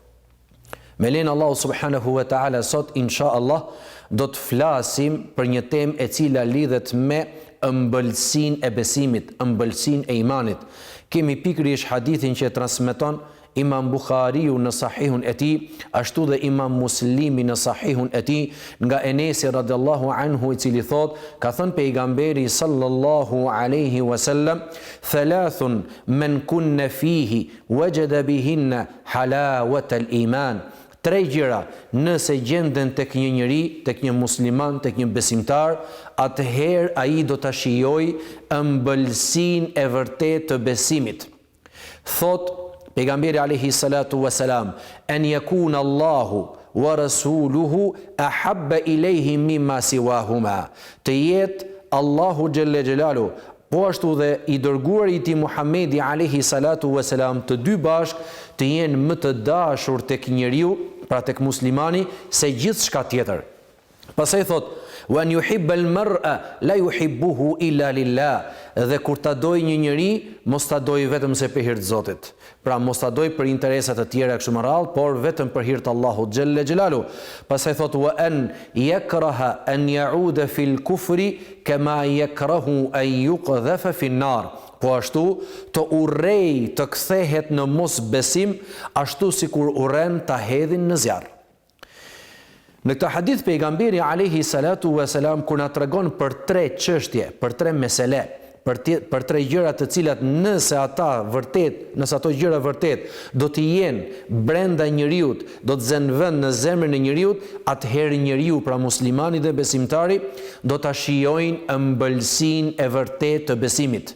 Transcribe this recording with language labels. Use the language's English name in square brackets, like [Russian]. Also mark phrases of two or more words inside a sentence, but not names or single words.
[Albanian] Me lenin Allahu [Arabic] سبحانه وتعالى [Albanian] sot inshallah do të flasim për një temë e cila lidhet me ëmbëlsinë e besimit, ëmbëlsinë e imanit. Kemi pikërisht hadithin që transmeton Imam Bukhariu në sahihun e tij, ashtu dhe Imam Muslimi në sahihun e tij, nga Enesi [Arabic] رضي الله عنه, [Albanian] i cili thot, ka thënë pejgamberi [Arabic] صلى الله عليه وسلم, ثلاث من كن فيه وجد بهن حلاوة الإيمان. [Albanian] Tre gjëra nëse gjenden tek një njeri, tek një musliman, tek një besimtar, atëherë ai do ta shijojë ëmbëlsinë e vërtetë të besimit. Thot pejgamberi [Arabic] عليه الصلاة والسلام أن يكون الله ورسوله أحب إليه مما سواهما. [Albanian] Të jetë Allahu [Arabic] جل جلاله, [Albanian] po ashtu dhe i dërguari i tij Muhamedi [Arabic] عليه الصلاة والسلام, [Albanian] të dy bashk të jenë më të dashur tek njeriu, pra tek muslimani, se gjithçka tjetër. Pastaj thot, [Arabic] وأن يحب المرء لا يحبه إلا لله. [Albanian] Dhe kur ta doj një njeri, mos ta doj vetëm se për hir të Zotit. Pra mos ta doj për interesa të tjera kështu më radh, por vetëm për hir të Allahut [Arabic] جل جلاله. [Albanian] Pastaj thot, [Arabic] وأن يكره أن يعود في الكفر كما يكره أن يقذف في النار. [Albanian] Po ashtu të urrej të kthehet në mos besim, ashtu sikur urren ta hedhin në zjarr. Në këtë hadith pejgamberi [Arabic] عليه الصلاة والسلام [Albanian] kur na tregon për tre çështje, për tre mesele, për tre gjëra të cilat nëse ato gjëra vërtet do të jenë brenda njeriut, do të zënë vend në zemrën e njeriut, atëherë njeriu, pra muslimani dhe besimtari, do ta shijojnë ëmbëlsinë e vërtetë të besimit.